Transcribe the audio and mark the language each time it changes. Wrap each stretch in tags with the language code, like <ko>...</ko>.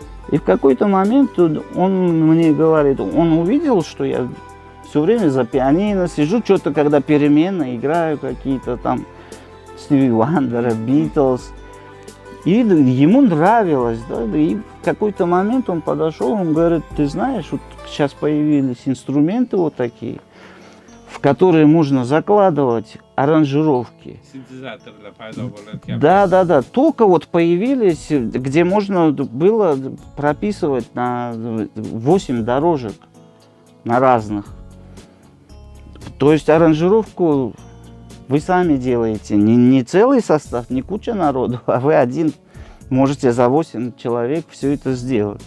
<ru>И в какой-то момент он мне говорит, он увидел, что я все время за пианино сижу, что-то когда переменно играю какие-то там Стиви Вандера, Битлз. И ему нравилось, да, и в какой-то момент он подошел, он говорит, ты знаешь, вот сейчас появились инструменты вот такие, в которые можно закладывать аранжировки.</ru> <uz>Sintezatorlar paydo bo'layotgan.</uz> <ru>Да, только вот появились, где можно было прописывать на 8 дорожек, на разных. То есть аранжировку вы сами делаете, не целый состав, не куча народу, а вы один можете за 8 человек все это сделать.</ru>